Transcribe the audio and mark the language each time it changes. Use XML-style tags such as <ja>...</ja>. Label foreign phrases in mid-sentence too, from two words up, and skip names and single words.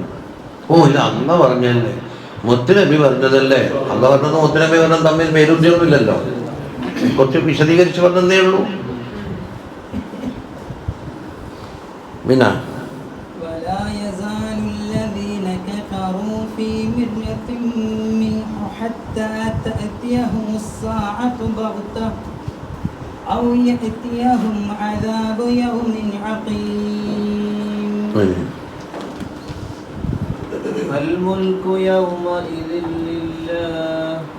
<ml>ഇത് അന്ന് പറഞ്ഞല്ലേ, മുത്തുനബി പറഞ്ഞതല്ലേ. അന്ന് പറഞ്ഞത് മുത്തുനബി പറഞ്ഞത് തമ്മിൽ മേലുദ്യോഗമില്ലല്ലോ, കുറച്ച് വിശദീകരിച്ച് പറഞ്ഞതേ ഉള്ളൂ. പിന്നെ</ml> <ar>في مرية منه حتى تأتيهم الساعة بغتة أو يأتيهم عذاب يوم عقيم. الملك يومئذ لله.</ar>